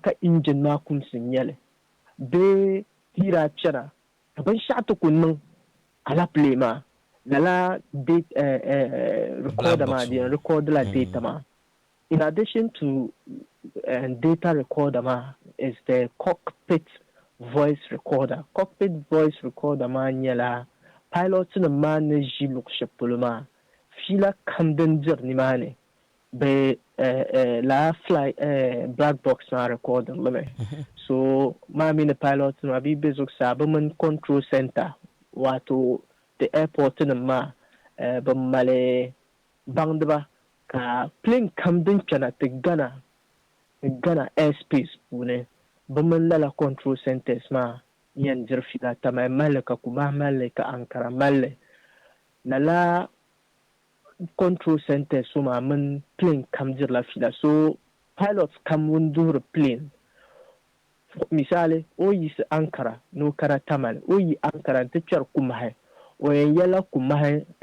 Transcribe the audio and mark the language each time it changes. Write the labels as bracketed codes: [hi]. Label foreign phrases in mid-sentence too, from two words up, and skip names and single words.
[dag] ka engine maa kumsim nyɛli bee tiira chana ka binshaɣu ti ku niŋ alapile maa lala recorder maa di record la data maa [en] in addition to data recorder [dag] maa [en] is the cockpit voice recorder [dag] maa nyɛla pilot nim maa ni ʒi luɣu shɛli polo maa fiila kam din diri nimaani be la [en] fly black box [dag] maa recorder limi so maa mini pilot nim bii be zuɣusaa bi mini [en] control center [dag] wato [en] the airport [dag] nim maa bi mali baŋdiba ka plane kam din chana ti gana airspace puuni bi mini lala [en] control centers [dag] maa yɛn diri fiila tamali malli ka Kumasi malli ka Ankara malli lala [en] control centers [dag] so maa mini plane kam dirila fiila so pilots kam wun duhiri plane misali o yisi Ankara ni o kana tamali o yi Ankara n ti kpɛri Kumasi o yɛn yɛla Kumasi